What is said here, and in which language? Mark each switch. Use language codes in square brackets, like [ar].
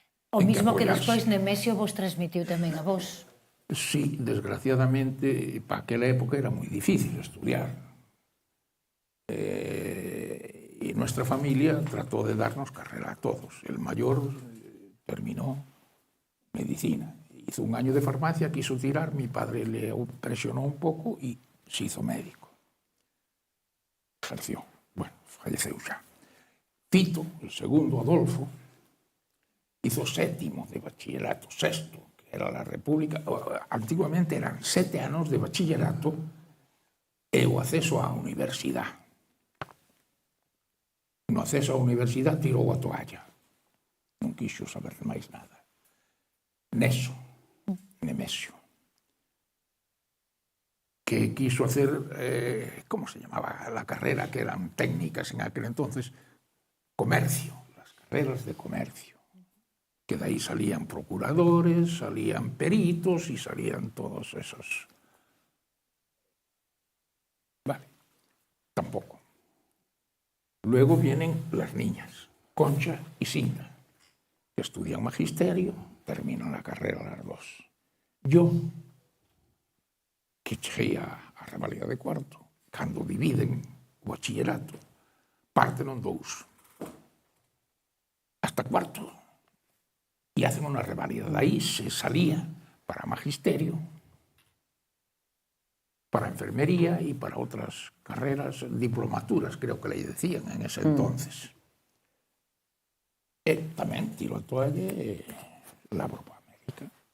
[gl] O mismo que despois Nemesio vos transmitiu tamén a vos. Sí, desgraciadamente, para aquela época era moi difícil estudiar. [es] Y nuestra familia trató de darnos carrera a todos. El mayor terminó medicina. Hizo un año de farmacia, quiso tirar, mi padre le presionó un poco y se hizo médico. Ejerció. [gl] Bueno, falleceu xa. [es] Fito, el segundo Adolfo, hizo 7º de bachillerato, 6º, que era la República. [gl] Antiguamente eran 7 anos de bachillerato e o acceso á universidade. No acceso á universidade tirou a toalla. Non quixo saber máis nada. [es] Nemesio, que quiso hacer, ¿cómo se llamaba la carrera? Que eran técnicas en aquel entonces, comercio, las carreras de comercio. Que de ahí salían procuradores, salían peritos y salían todos esos. Vale, tampoco. Luego vienen las niñas, Concha y Cinta, que estudian magisterio, terminan la carrera las dos. [gl] Yo, que cheguei a revalida de cuarto, cando dividen o bachillerato, parten en dous, hasta cuarto, e hacen unha revalida. Daí se salía para magisterio, para enfermería e para outras carreras, diplomaturas, creo que le decían en ese entonces. E tamén tiro a toalla e labro para América.